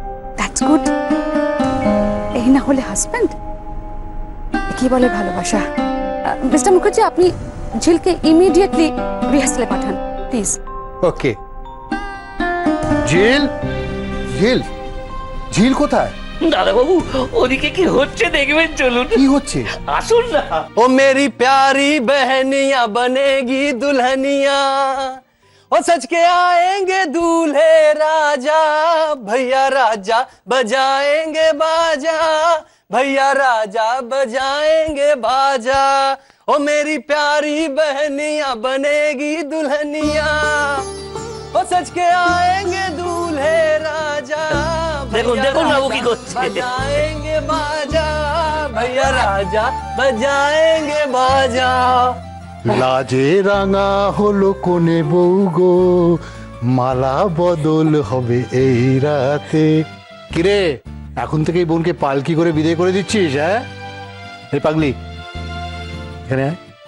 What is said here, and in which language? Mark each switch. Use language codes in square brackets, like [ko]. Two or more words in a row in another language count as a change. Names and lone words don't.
[en] That's good. [bn] এই না হলে হাজব্যান্ড, কি বলে ভালোবাসা। মিস্টার মুখার্জি, আপনি ঝিলকে [en] immediately rehearsale [bn] পাঠান প্লিজ। ওকে। ঝিল, ঝিল, ঝিল কোথায়? দাদা বাবু, ওদিকে কি হচ্ছে দেখবেন, চলুন। কি হচ্ছে? আসুন না। [hi] ओ मेरी प्यारी बहनिया बनेगी दुल्हनिया, ओ सच के आएंगे दूल्हे राजा, भैया राजा बजाएंगे बाजा, भैया राजा बजाएंगे बाजा, ओ मेरी प्यारी बहनिया बनेगी दुल्हनिया, ओ सच के आएंगे दूल्हे राजा, [bn] দেখুন দেখুন বাবু কি করছে। [hi] बजाएंगे बाजा, भैया राजा बजाएंगे बाजा। [bn] লাজে রাঙা হলো কোনে বউ গো, মালা বদল হবে এই রাতে। কিরে, এখন থেকেই বোনকে পালকি করে বিদায় করে দিচ্ছিস? হ্যাঁ হে পাগলি, এখানে আয়।